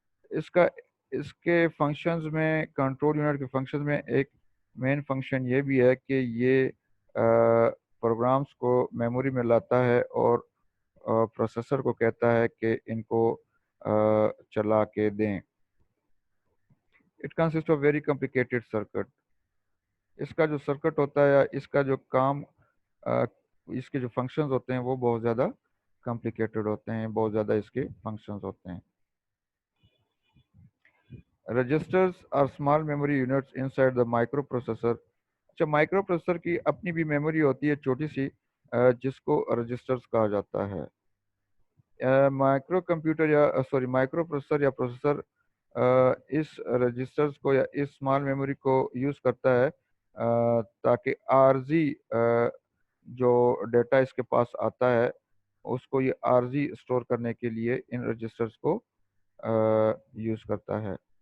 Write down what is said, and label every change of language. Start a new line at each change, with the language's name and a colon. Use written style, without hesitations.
Urdu: اس کے فنکشنز میں، control unit کے فنکشنز میں ایک مین فنکشن یہ بھی ہے کہ یہ پروگرامز کو میموری میں لاتا ہے اور پروسیسر کو کہتا ہے کہ ان کو چلا کے دیں.
English: It consist of very complicated circuit.
Urdu: اس کا جو سرکٹ ہوتا ہے، اس کا جو کام، اس کے جو فنکشنز ہوتے ہیں وہ بہت زیادہ کمپلیکیٹڈ ہوتے ہیں، بہت زیادہ اس کے فنکشنز ہوتے ہیں.
English: Registers are small memory units in side the micro processor.
Urdu: اچھا، مائکرو پروسیسر کی اپنی بھی میموری ہوتی ہے چھوٹی سی، جس کو رجسٹرز کہا جاتا ہے. مائکرو کمپیوٹر یا مائکرو پروسیسر یا پروسیسر اس رجسٹرز کو یا اس اسمال میموری کو یوز کرتا ہے تاکہ عارضی جو ڈیٹا اس کے پاس آتا ہے اس کو یہ عارضی اسٹور کرنے کے لیے ان رجسٹرز کو یوز کرتا ہے.